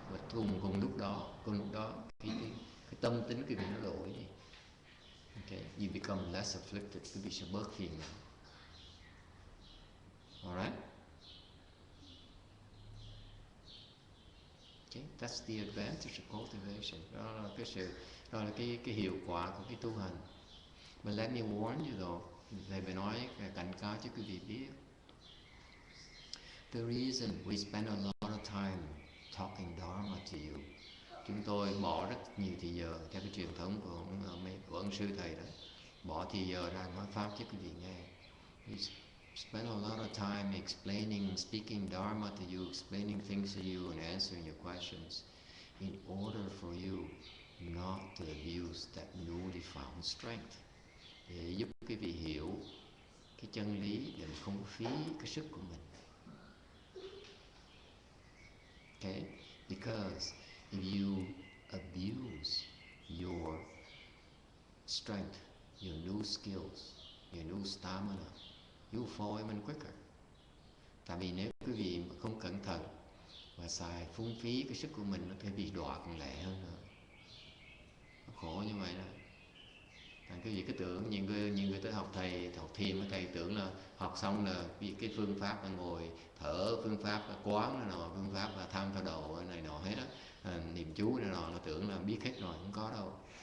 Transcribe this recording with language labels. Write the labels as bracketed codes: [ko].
[vi] Và cùng lúc đó, cái tâm tính của mình nó đổi đi. [en] Okay, you become less afflicted. [vi] Quý vị sẽ bớt phiền não. [en] Alright? Okay, that's the advantage of cultivation. [vi] Đó là cái hiệu quả của cái tu hành. [en] But let me warn you though, [vi] thầy phải nói cảnh cáo cho quý vị biết. [en] The reason we spend a lot of time talking Dharma to you, [vi] chúng tôi bỏ rất nhiều thời giờ theo cái truyền thống của ông sư thầy đó, bỏ thời giờ ra nói pháp cho quý vị nghe. [en] We spend a lot of time speaking Dharma to you, explaining things to you and answering your questions. in order for you not to abuse that newly found strength. [vi] Để giúp quý vị hiểu cái chân lý để không có phí cái sức của mình. [en] Okay? Because if you abuse your strength, your new skills, your new stamina, you fall even quicker. [vi] Tại vì nếu quý vị không cẩn thận và xài phung phí cái sức của mình, nó sẽ bị đọa còn lẹ hơn nữa. Nó khổ như vậy đó. Thành quý vị cứ tưởng nhiều người tới học thiền, thầy tưởng là học xong là cái phương pháp là ngồi thở, phương pháp là quán này nọ, phương pháp là tham theo đầu này nọ hết đó, niệm chú này nọ, là tưởng là biết hết rồi. Không có đâu.